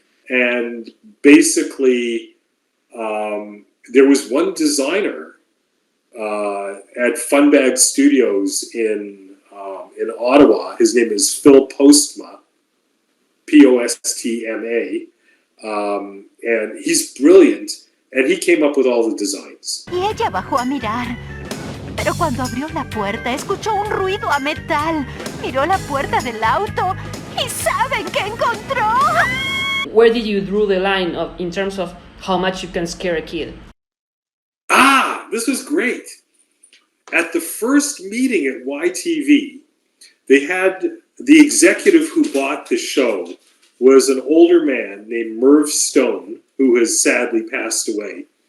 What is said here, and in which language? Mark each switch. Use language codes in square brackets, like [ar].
[en] And basically, there was one designer at Funbag Studios in Ottawa. His name is Phil Postma, Postma, and he's brilliant. And he came up with all the designs. [es] Y ella bajó a mirar. Pero cuando abrió la puerta, escuchó un ruido a metal. Miró la puerta del auto y ¿saben qué encontró? [en] Where did you draw the line in terms of how much you can scare a kid? This was great. At the first meeting at YTV, they had the executive who bought the show was an older man named Merv Stone, who has sadly passed away.